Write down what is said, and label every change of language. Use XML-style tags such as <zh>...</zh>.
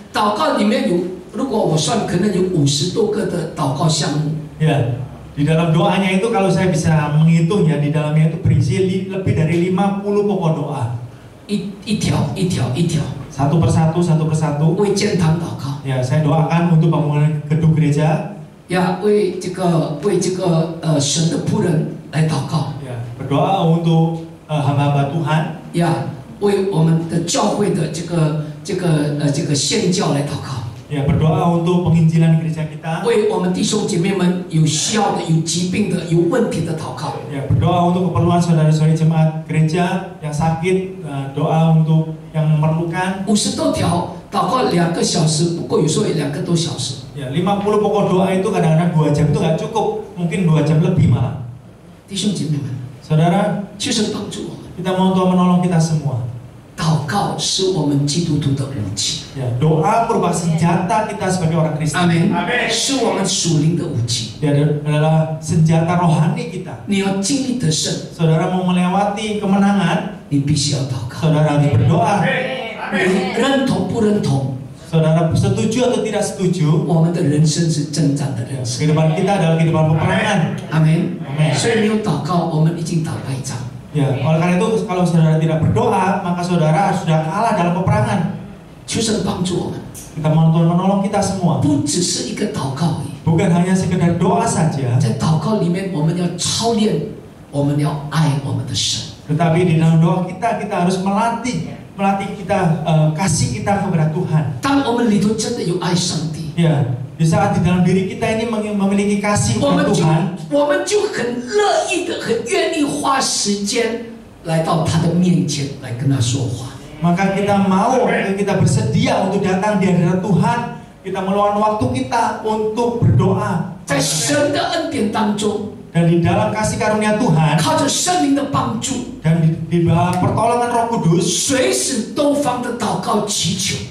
<zh>祷告里面有，如果我算，可能有50多个的祷告项目。</zh> <id>ya, di dalam doanya itu kalau saya bisa menghitung ya, di dalamnya itu berisi lebih dari 50 pokok doa.</id> <zh>一条一条一条。</zh> <id>Satu persatu.</id> <zh>为建堂祷告。</zh> <id>Ya, saya doakan untuk bangunan gedung gereja.</id> <zh>呀，为这个神的仆人来祷告。</zh> <id>Ya, berdoa untuk hamba-hamba Tuhan.</id> <zh>呀，为我们的教会的这个宣教来祷告。</zh> <id>Ya, berdoa untuk penginjilan gereja kita.</id> <zh>为我们弟兄姐妹们有需要的、有疾病的、有问题的祷告。</zh> <id>Ya, berdoa untuk keperluan saudara-saudari jemaat gereja yang sakit, doa untuk yang memerlukan.</id> <zh>50多条祷告2个小时，不过有时候也2个多小时。</zh> <id>Ya, 50 pokok doa itu kadang-kadang 2 jam itu nggak cukup, mungkin 2 jam lebih malah.</id> <zh>弟兄姐妹们，</zh> <id>Saudara,</id> <zh>求神帮助我们。</zh> <id>kita mau Tuhan menolong kita semua.</id> <zh>祷告是我们基督徒的武器。</zh> <id>Ya, doa merupakan senjata kita sebagai orang Kristen.</id> <zh>阿门。是我们属灵的武器。</zh> <id>Dia adalah senjata rohani kita.</id> <zh>你要经历得胜，</zh> <id>Saudara mau melewati kemenangan,</id> <zh>你必须要祷告。</zh> <id>saudara harus berdoa.</id> <zh>你认同不认同？</zh> <id>Saudara setuju atau tidak setuju,</id> <zh>我们的人生是征战的人生。</zh> <id>kehidupan kita adalah kehidupan peperangan.</id> <zh>阿门。</zh> <id>Amin.</id> <zh>所以没有祷告，我们已经打败仗。</zh> <id>Ya, oleh karena itu kalau saudara tidak berdoa, maka saudara sudah kalah dalam peperangan.</id> <zh>求神帮助我们，</zh> <id>Kita mohon Tuhan menolong kita semua.</id> <zh>不只是一个祷告而已。</zh> <id>Bukan hanya sekedar doa saja,</id> <zh>在祷告里面，我们要操练，我们要爱我们的神。</zh> <id>tetapi di dalam doa kita harus melatih kita kasih kita kepada Tuhan.</id> <zh>当我们里头真的有爱上帝，</zh> <id>Ya, di saat di dalam diri kita ini memiliki kasih</id> <zh>我</zh> <id>kepada Tuhan,</id> <zh>就很乐意的、很愿意花时间来到他的面前来跟他说话。</zh> <id>maka kita bersedia untuk datang di hadirat Tuhan. Kita meluangkan waktu kita untuk berdoa.</id> <zh>在神的恩典当中，</zh> <id>Dan di dalam kasih karunia Tuhan</id> <zh>靠着圣灵的帮助，</zh> <id>dan di bawah pertolongan Roh Kudus,</id> <zh>随时多方的祷告祈求。</zh>